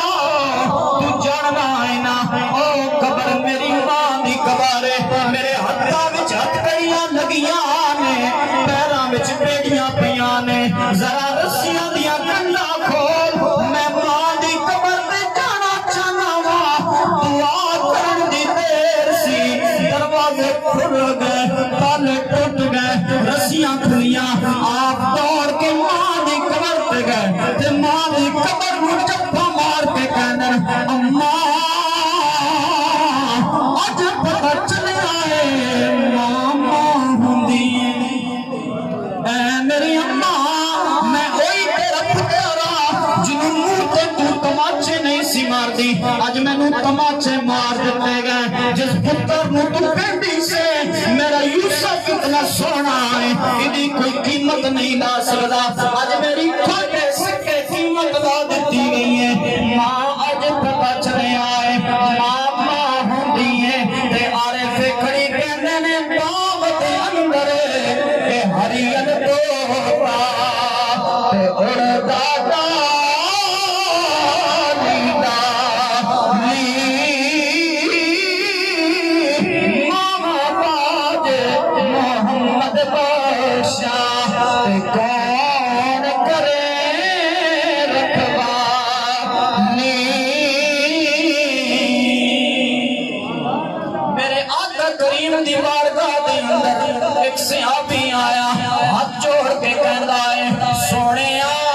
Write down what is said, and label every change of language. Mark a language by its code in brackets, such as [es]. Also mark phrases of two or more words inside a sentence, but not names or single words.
[pa] تو جاننا ہے نا او قبر میری ماں دی قبر میرے ہتھاں وچ ہتھ کڑیاں لگیاں نے پیراں وچ بیڑیاں پیاں نے ذرا رسیاں دیاں کنڈاں کھول میں ماں دی قبر تے جانا چاہنا وا دعا کرن دی دیر سی دروازے کھل گئے تالے ٹوٹ گئے رسیاں کھلیاں آپ دوڑ کے ماں دی قبر تے گئے تے ماں دی قبر نو چپا مار کے کہن اماں اج پتہ چلیا ہے ماں ہوندی اے میری اماں میں ہوئی تیرا پترا جنوں منہ تے تو تماچے نہیں سی مار دی اج مینوں تماچے مار دیتے گئے جس پتر نو تو کہندی سے میرا یوسف اتنا سونا ہے ایدی کوئی قیمت نہیں لا سکدا اج میری کھوٹے سکے قیمت لا دیتی گئی ہے ماں اج پتہ چلیا ہے ماں ماں ہوندی ہے تے عارف کھڑی کہندے نے باغ دے اندر اے ہریل توتا تے اڑدا کون کرے رکھوانی میرے آقا کریم دی بارگاہ دے اندر ایک صحابی آیا ہاتھ جوڑ کے کہندا ہے سونیا